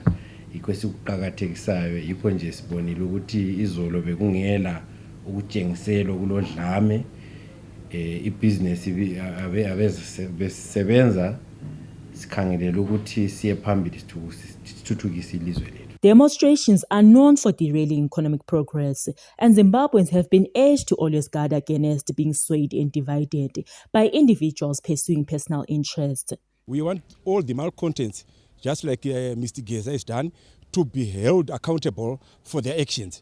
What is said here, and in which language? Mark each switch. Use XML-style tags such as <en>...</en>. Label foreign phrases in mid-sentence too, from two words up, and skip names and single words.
<nd>Yikho sikuqhakathekisayo, yikho nje sibonile ukuthi izolo bekungela ukutshengisela kulodlame, ibhizinesi abesebenza sikhangelela ukuthi siye phambili sithuthukise ilizwe lethu.</nd> <en>Demonstrations are known for derailing economic progress, and Zimbabweans have been urged to always guard against being swayed and divided by individuals pursuing personal interest. We want all the malcontents, just like Mr. Geza has done, to be held accountable for their actions.</en>